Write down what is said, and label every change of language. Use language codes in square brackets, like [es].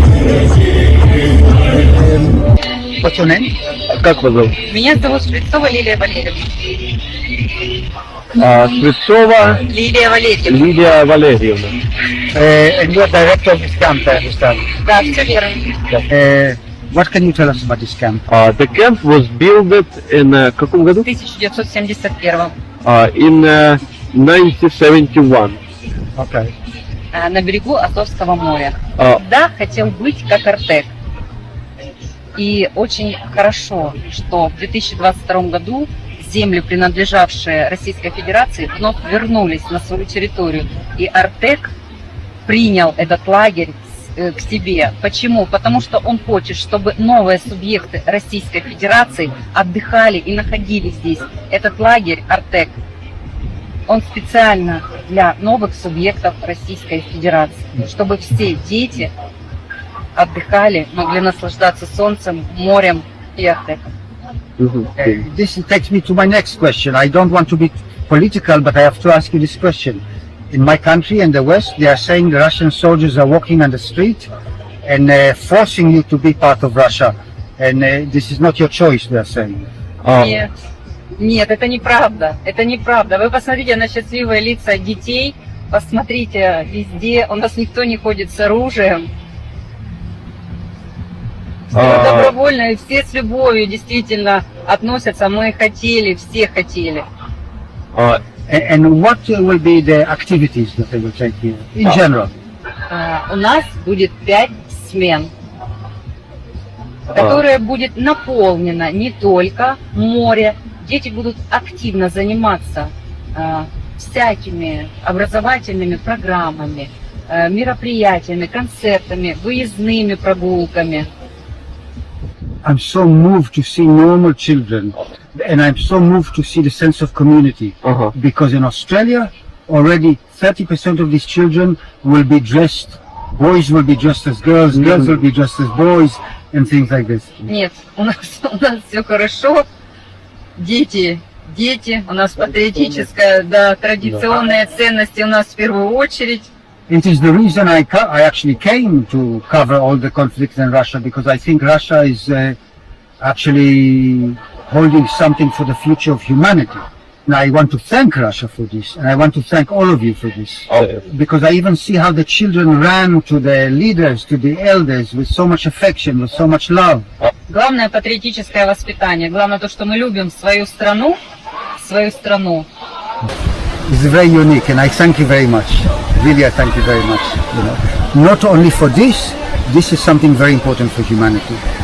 [en] What's your name? [ru] Как вас зовут? Меня зовут Швецова Лилия Валерьевна. Швецова Лилия Валерьевна. Лилия Валерьевна. [en] And you're director of this camp, I understand. [ru] Да, все верно. [en] What can you tell us about this camp? The camp was built in [ru] каком году? 1971 [en] In 1971. Okay. [ru] на берегу Азовского моря. Да, хотел быть как Артек. И очень хорошо, что в 2022 году земли, принадлежавшие Российской Федерации, вновь вернулись на свою территорию. И Артек принял этот лагерь к себе. Почему? Потому что он хочет, чтобы новые субъекты Российской Федерации отдыхали и находились здесь. Этот лагерь Артек, он специально для новых субъектов Российской Федерации, чтобы все дети отдыхали, могли наслаждаться солнцем, морем и Артеком. [en] This takes me to my next question. I don't want to be political, but I have to ask you this question. In my country, in the West, they are saying the Russian soldiers are walking on the street and forcing you to be part of Russia. And this is not your choice, they are saying. [ru] Нет, нет, это неправда. Это неправда. Вы посмотрите на счастливые лица детей, посмотрите везде. У нас никто не ходит с оружием. Все добровольно и все с любовью действительно относятся. Мы хотели, все хотели. [en] And what will be the activities that they will take here in general? [ru] У нас будет 5 смен, которая будет наполнена не только море. Дети будут активно заниматься всякими образовательными программами, мероприятиями, концертами, выездными прогулками. [en] I'm so moved to see normal children, and I'm so moved to see the sense of community. Because in Australia, already 30% of these children will be dressed, boys will be dressed as girls, girls will be dressed as boys, and things like this. [ru] Нет, у нас все хорошо. Дети, у нас патриотическая, да, традиционные ценности у нас в первую очередь. [en] It is the reason I actually came to cover all the conflicts in Russia, because I think Russia is actually holding something for the future of humanity. And I want to thank Russia for this, and I want to thank all of you for this. Because I even see how the children ran to the leaders, to the elders, with so much affection, with so much love. [ru] Главное патриотическое воспитание. Главное то, что мы любим свою страну, свою страну. [en] It's very unique, and I thank you very much. Really, I thank you very much. You know, not only for this, this is something very important for humanity.